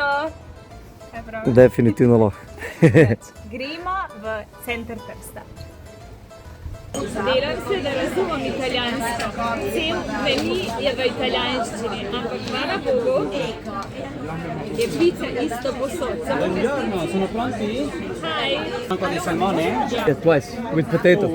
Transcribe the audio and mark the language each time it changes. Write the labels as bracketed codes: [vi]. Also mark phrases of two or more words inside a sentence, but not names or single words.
[sl] Kaj prav? Definitivno lahko. Gremo v center Trsta. Delam se, da razumem italijansko. Cel meni je v italijanščini, ampak hvala Bogu je pica isto posod. [it] Buongiorno, sono pronti? Hi! Anche di salmone? [en] Yes, twice, with potato.